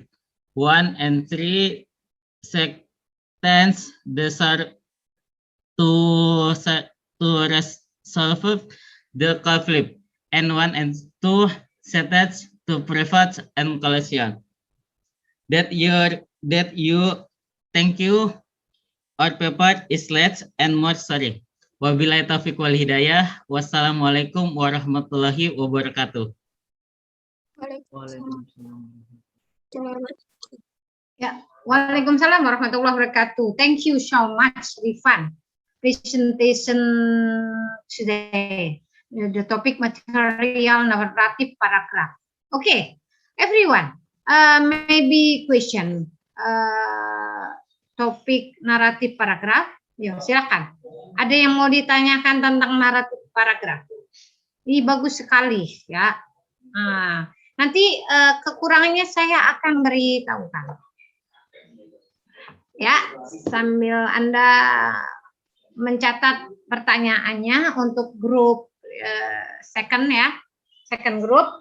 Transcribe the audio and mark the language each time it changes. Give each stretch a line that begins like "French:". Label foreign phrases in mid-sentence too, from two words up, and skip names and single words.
English: 1 and 3 sentence to resolve the conflict, and 1 and 2 sentence to prevent escalation. Thank you. Our paper is late and more sorry.
Arabic: وبالله التوفيق والهداية. والسلام عليكم ورحمة الله وبركاته. Ya, وعليكم السلام ورحمة الله وبركاته.
English: Thank you so much, Rifan. Presentation today. The topic material narrative paragraph. Okay, everyone. Maybe question.
Indonesian: Topik naratif paragraf. Ya, silakan. Ada yang mau ditanyakan tentang naratif paragraf? Ini bagus sekali, ya. Nanti kekurangannya saya akan beritahukan. Ya, sambil Anda mencatat pertanyaannya untuk grup second ya,
English: second group.